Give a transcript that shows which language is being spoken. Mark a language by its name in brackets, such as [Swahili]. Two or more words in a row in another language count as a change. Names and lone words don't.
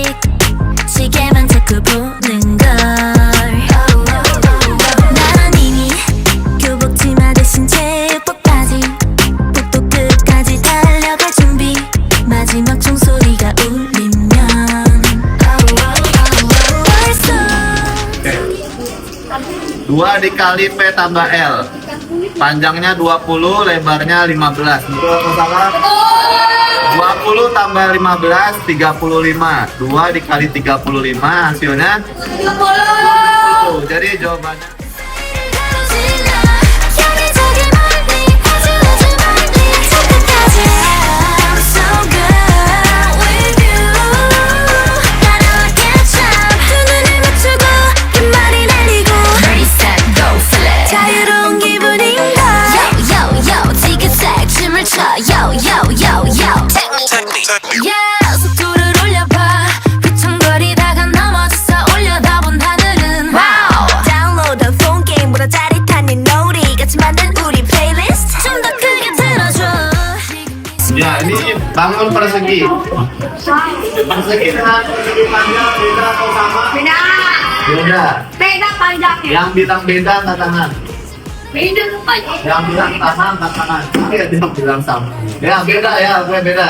[Korean] 시계만 자꾸 보는 걸. 난 이미 교복 치마 대신 체육복 바지. 복도 끝까지 달려갈 준비. 마지막 종소리가 울리면 벌써 [Indonesian] Dua dikali P tambah L. Panjangnya 20, lebarnya 15. Betul atau salah? 20 tambah 15, 35. 2 dikali 35, hasilnya 10. Jadi jawabannya [Korean] 가로질러 여기저기 멀리 아주 멀리 저끝까지 [English] I'm so good with you [Korean] 따라와 [English] catch up [Korean] 두 눈을 맞추고 끝말이 날리고 [English] Ready set go flip [Korean] 자유로운 기분인가 [English] Yo yo yo [Korean] 지그재그 춤을 춰 [English] Yo yo yo yo Take me Yeah [Korean] 속도를 올려봐 휘청거리다가 넘어져서 올려다본 하늘은 Wow 다운로드 폰 게임보다 짜릿한 이 놀이 같이 만든 우리 플레이리스트 좀 더 크게 틀어줘 [Indonesian] ya ini bangun persegi. Persegi dengan persegi panjang beda atau sama? Beda. Beda. Beda panjangnya. Yang bilang beda angkat tangan. Beda panjangnya. Yang bilang sama angkat tangan. Oke, dia bilang sama. Ya beda ya, oke beda.